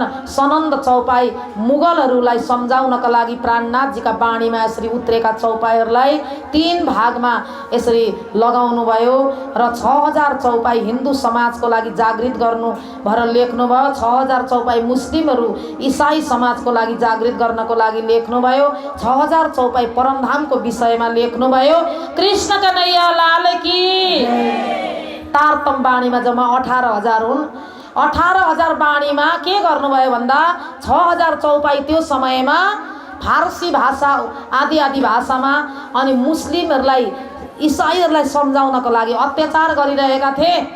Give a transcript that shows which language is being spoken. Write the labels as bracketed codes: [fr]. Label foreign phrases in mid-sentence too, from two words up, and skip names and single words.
[ne] सनन्द चौपाई मुगलहरूलाई सम्झाउनका लागि प्राणनाथजीका बाणीमा यसरी उत्रेका चौपाईहरूलाई 3 भागमा यसरी लगाउनु भयो र 6000 चौपाई हिन्दू समाजको लागि जागृत गर्नु भएर लेख्नुभयो। 6000 चौपाई मुस्लिमहरू इसाई समाजको लागि जागृत गर्नको लागि लेख्नुभयो। 6000 चौपाई परमधामको विषयमा लेख्नुभयो। [hi] कृष्ण कन्हैया लाल की। [ne] तारतम बाणीमा जम्मा 18,000 हुन्। 18,000 बाणीमा के गर्नुभयो भन्दा 6000 चौपाई त्यो समयमा फारसी भाषा आदि आदि भाषामा अनि मुस्लिमहरूलाई इसाईहरूलाई सम्झाउनको लागि अत्याचार गरिरहेका थिए।